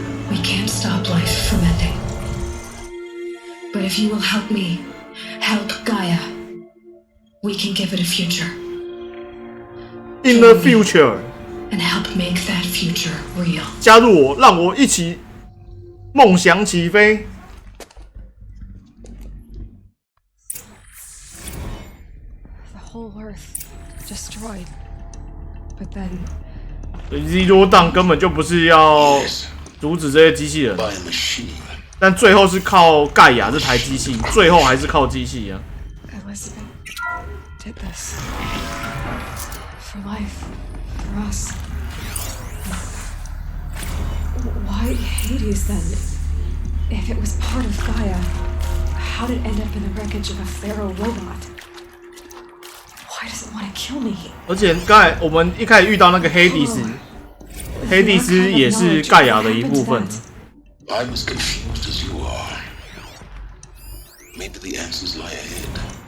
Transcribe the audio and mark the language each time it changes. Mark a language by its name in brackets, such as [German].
[English] We can't stop life from ending. But if you will help me, help Gaia, we can give it a future. In the future. And help make that future real. [Chinese] 加入我，让我一起梦想起飞。 [English] The whole Earth destroyed, but then. [Chinese] Zero Dawn 根本就不是要阻止这些机器人，但最后是靠盖亚这台机器，最后还是靠机器啊。 [English] Elizabeth did this for life, for us. Why Hades then? If it was part of Gaia, how did it end up in the wreckage of a Pharaoh robot? Why does it want to kill me? [Chinese] 而且刚才我们一开始遇到那个黑帝斯，黑帝斯也是盖亚的一部分。 [English] I'm as confused as you are. Maybe the answers lie ahead.